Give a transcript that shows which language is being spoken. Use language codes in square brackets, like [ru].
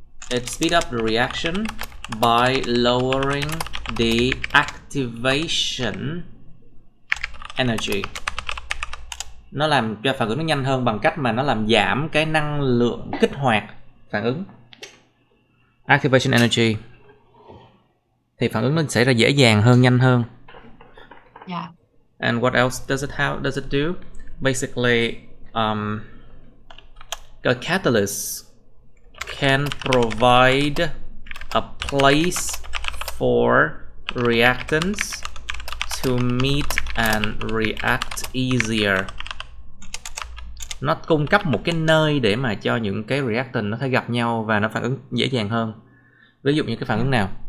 [en] It speed up the reaction by lowering the activation energy. [vi] Nó làm cho phản ứng nó nhanh hơn bằng cách mà nó làm giảm cái năng lượng kích hoạt phản ứng. Activation energy. Thì phản ứng nó xảy ra dễ dàng hơn, nhanh hơn. [en] Yeah. And what else does it do? Basically, a catalyst can provide a place for reactants to meet and react easier. [vi] Nó cung cấp một cái nơi để mà cho những cái reactant nó thể gặp nhau và nó phản ứng dễ dàng hơn. Ví dụ như cái phản ứng nào?